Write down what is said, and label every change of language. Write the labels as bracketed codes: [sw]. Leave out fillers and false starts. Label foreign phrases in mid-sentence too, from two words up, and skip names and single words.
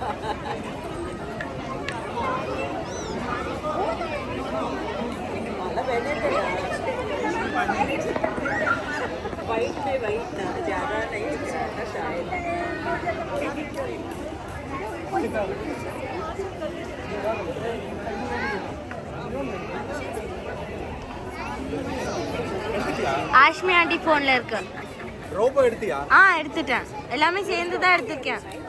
[hi] माला पहने थे वाइट में वाइट था ज़्यादा नहीं था शायद [ta] ஆஷ்மி ஆண்டி ஃபோனில் இருக்கு. ரோபோ எடுத்தியா? எடுத்துட்டேன். எல்லாமே சேர்ந்து தான் எடுத்துருக்கேன்.